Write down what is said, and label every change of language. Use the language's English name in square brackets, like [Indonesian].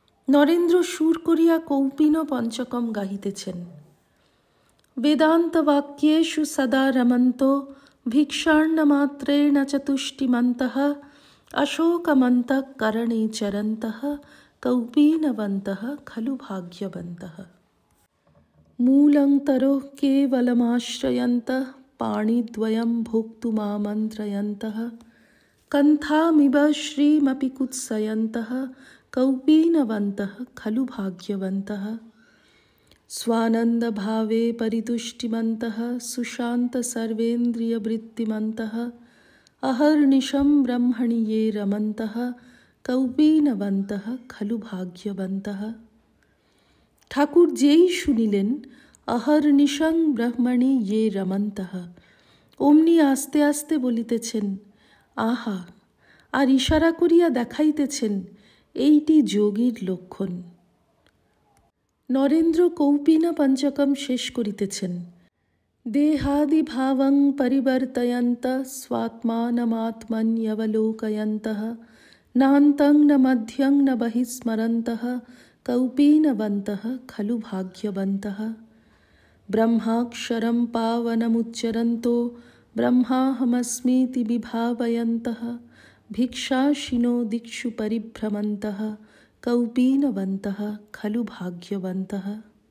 [Bangla] নরেন্দ্র সুর করিয়া কৌপিন পঞ্চকম গাহিতেছেন। [Sanskrit] বেদান্ত বাক্যেষু সদা রমন্ত ভিক্ষার্ণমাত্রেণ চতুষ্টিমন্তঃ অশোকমন্তঃ করণে চরন্তঃ কৌপীনবন্তঃ খলু ভাগ্যবন্তঃ। मूलंतरोः केवलमाश्रयन्तः पाणिद्वयं भोक्तुमामन्त्रयन्तः कन्थामिव श्रीमपि कुत्सयन्तः कौपीनवन्तः खलु भाग्यवन्तः। स्वानन्दभावे परितुष्टिमन्तः सुशान्त सर्वेन्द्रियवृत्तिमन्तः अहर्निशं ब्रह्मणि ये रमन्तः कौपीनवन्तः खलु भाग्यवन्तः। [Bangla] ঠাকুর যেই শুনিলেন [Sanskrit] অহর্নিশং ব্রহ্মণি ইয়ে রমন্তঃ, [Bangla] অমনি আস্তে আস্তে বলিতেছেন আহা, আর ইশারা করিয়া দেখাইতেছেন এইটি যোগীর লক্ষণ। নরেন্দ্র কৌপিন পঞ্চকম শেষ করিতেছেন। [Sanskrit] দেহাদি ভাবং পরিবর্তয়ন্তঃ স্বাত্মানমাত্মন্যবলোকয়ন্তঃ নান্তং ন মধ্যং ন বহিঃস্মরন্তঃ কৌপীনবন্তঃ খলু ভাগ্যবন্তঃ। ব্রহ্মাক্ষরম পাবনমুচ্চরন্তো ব্রহ্মাহমস্মীতি বিভাবয়ন্তঃ ভিক্ষাশিনো দিক্ষু পরিভ্রমন্তঃ कौपीनवन्तः खलु भाग्यवन्तः।